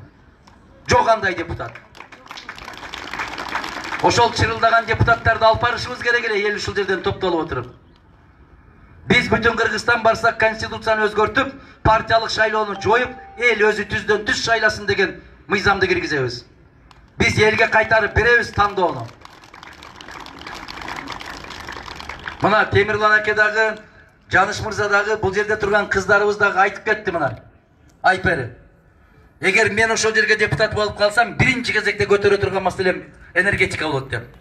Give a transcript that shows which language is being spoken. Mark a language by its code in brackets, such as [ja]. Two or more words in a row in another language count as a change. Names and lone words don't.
[ky] Жок андай депутат. Ошол чырылдаган депутаттарды алып барышыбыз керек эле, эл ушул жерден топтолуп отуруп. Биз бүтүн Кыргызстан барсак конституцияны өзгөртүп, партиялык шайлоону жоюп, эл өзү түздөн түз шайласын деген мыйзамды киргизебиз. Biz elge kaytarıp berебиз тандоону. Мына Темирлан аке дагы, Жаныш мырза дагы, бул жерде турган кыздарыбыз дагы айтып кетти мына. Айпери. Эгер мен ошол жерге депутат болуп калсам, биринчи кезекте көтөрө турган маселем энергетика болот деп.